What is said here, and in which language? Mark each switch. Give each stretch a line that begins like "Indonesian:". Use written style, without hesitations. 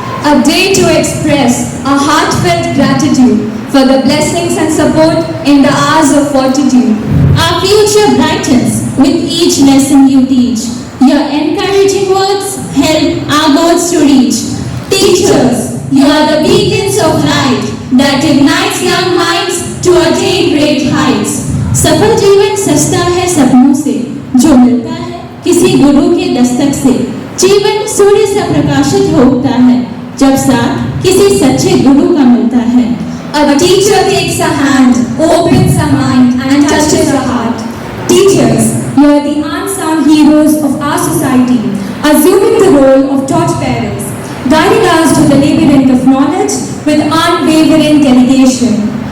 English: A day to express our heartfelt gratitude for the blessings and support in the hours of fortitude. Our future brightens with each lesson you teach. Your encouraging words help our goals to reach. Teachers, you are the beacons of light that ignites young minds to attain great heights.
Hindi: सफल जीवन सस्ता है सपनों से, जो मिलता है किसी गुरु के दस्तक से। जीवन सूर्य से प्रकाशित होता है, जब साथ किसी सच्चे गुरु का मिलता है।
English: A teacher takes a hand, opens a mind and touches a heart. Teachers, you are the unsung heroes of our society, assuming the role of torch bearers, guiding us to the labyrinth of knowledge with unwavering dedication.